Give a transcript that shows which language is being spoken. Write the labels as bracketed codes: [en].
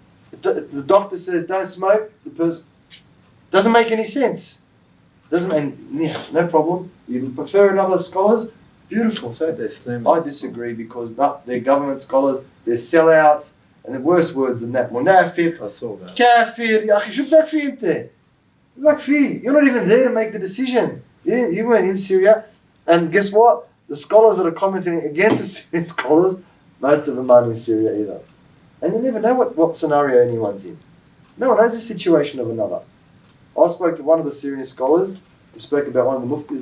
[en] The doctor says don't smoke, the person doesn't make any sense. No problem. You prefer another scholars? Beautiful. So I disagree because they're government scholars, they're sellouts, and the worse words than that. Munafir, I saw that. [ar] kafir, ya akhi, شو بدك فيه انت? بدك فيه? [en] You're not even there to make the decision. You weren't in Syria. And guess what? The scholars that are commenting against the Syrian scholars, most of them aren't in Syria either. And you never know what scenario anyone's in. No one knows the situation of another. I spoke to one of the Syrian scholars who spoke about one of the muftis.